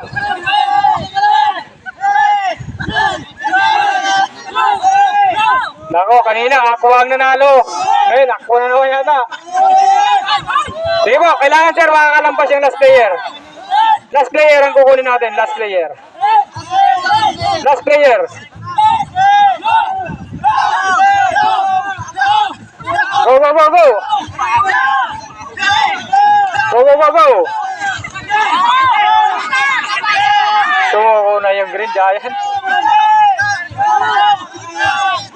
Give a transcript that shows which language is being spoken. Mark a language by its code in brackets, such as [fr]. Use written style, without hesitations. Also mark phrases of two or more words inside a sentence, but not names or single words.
[tl] Nako, kanina ako ang nanalo. Ngayon, ako na naman yata. Sige po, kailangan sir makakalampas yung [en] last player. Last player [tl] ang kukunin natin, [en] last player. Last player. Go, go, go, go. Go, go, go, go. [tl] Tumuko na yung Green Giant.